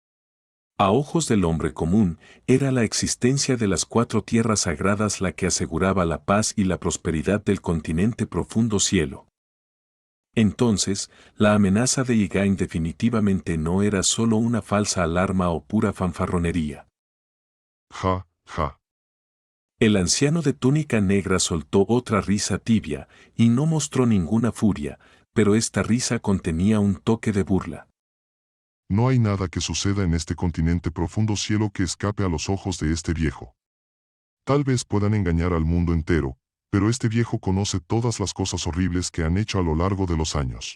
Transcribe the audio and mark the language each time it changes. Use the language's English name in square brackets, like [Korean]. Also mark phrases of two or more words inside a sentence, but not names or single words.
[Spanish] A ojos del hombre común, era la existencia de las 4 tierras sagradas la que aseguraba la paz y la prosperidad del continente profundo cielo. Entonces, la amenaza de Ye-Gain definitivamente no era solo una falsa alarma o pura fanfarronería. Ja, ja. El anciano de túnica negra soltó otra risa tibia, y no mostró ninguna furia, pero esta risa contenía un toque de burla. No hay nada que suceda en este continente profundo cielo que escape a los ojos de este viejo. Tal vez puedan engañar al mundo entero, pero este viejo conoce todas las cosas horribles que han hecho a lo largo de los años.